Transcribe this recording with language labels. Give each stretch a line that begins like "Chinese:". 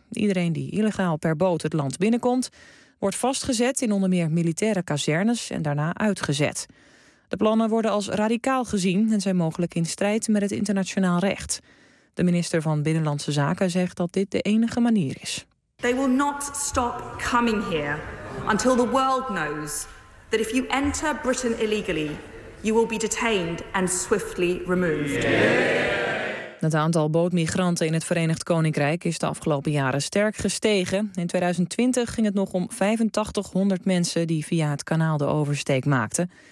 Dutch: Iedereen die illegaal per boot het land binnenkomt wordt vastgezet in onder meer militaire kazernes en daarna uitgezet. De plannen worden als radicaal gezien en zijn mogelijk in strijd met het internationaal recht. De minister van Binnenlandse Zaken zegt dat dit de enige manier is.
English: They will not stop coming here until the world knows that if you enter Britain illegally, you will be detained and swiftly removed. Yeah.
Dutch: Het aantal bootmigranten in het Verenigd Koninkrijk is de afgelopen jaren sterk gestegen. In 2020 ging het nog om 8500 mensen die via het kanaal de oversteek maakten.